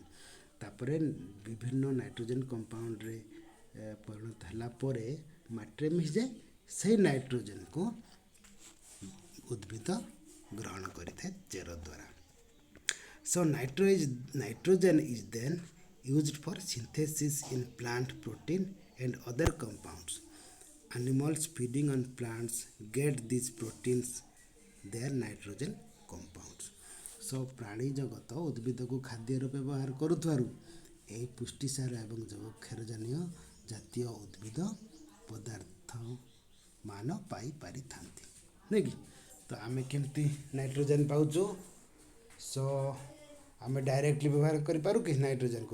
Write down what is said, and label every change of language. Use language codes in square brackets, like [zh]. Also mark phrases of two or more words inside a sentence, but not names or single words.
[or] ତାପରେ ବିଭିନ୍ନ [en] nitrogen compoundରେ [or] ପରିଣତ ହେଲା ପରେ ମାଟିରେ ମିଶିଯାଏ, ସେଇ ନାଇଟ୍ରୋଜେନ୍କୁ ଉଦ୍ଭିଦ ଗ୍ରହଣ କରିଥାଏ ଚେର ଦ୍ୱାରା। [en] So nitrogen is then used for synthesis in plant protein and other compounds। Animals feeding on plants get these proteins, their nitrogen compounds। [or] So ପ୍ରାଣୀ ଜଗତ ଉଦ୍ଭିଦକୁ ଖାଦ୍ୟର ବ୍ୟବହାର କରୁଥିବାରୁ ଏହି ପୁଷ୍ଟିସାର ଏବଂ ଯବକ୍ଷାରଜାନୀୟ ଜାତୀୟ ଉଦ୍ଭିଦ ପଦାର୍ଥ ମାନ ପାଇପାରିଥାନ୍ତି, ନୁହେଁ କି? ତ ଆମେ କେମିତି ନାଇଟ୍ରୋଜେନ୍ ପାଉଛୁ? ସୋ ଆମେ ଡାଇରେକ୍ଟଲି ବ୍ୟବହାର କରିପାରୁ କି ନାଇଟ୍ରୋଜେନ୍କୁ?